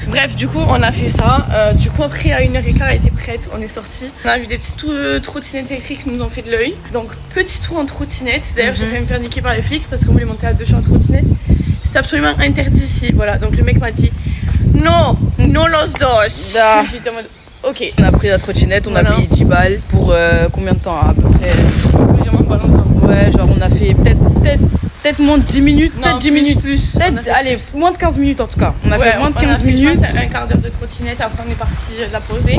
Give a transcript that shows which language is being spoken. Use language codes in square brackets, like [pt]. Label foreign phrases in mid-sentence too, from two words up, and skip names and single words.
[fr] Bref, du coup, on a fait ça. Du coup, après, à 1h15, elle était prête. On est sortis. On a vu des petites trottinettes électriques qui nous ont fait de l'œil. Donc, petit tour en trottinette. D'ailleurs, j'ai failli me faire niquer par les flics parce qu'on voulait monter à 2 sur en trottinette. C'est absolument interdit ici. Voilà. Donc, le mec m'a dit non, [es] no los dos. [fr] Ah. J'étais en mode ok. On a pris la trottinette, on Voilà. a payé 10 balles pour combien de temps à peu près? Vraiment pas longtemps. Ouais, genre on a fait peut-être moins de 10 minutes, Non, peut-être 10 minutes. plus. Peut-être, On a fait allez, moins de 15 minutes en tout cas. On a fait moins de 15 minutes. Je pense, un quart d'heure de trottinette. Après, on est parti la poser.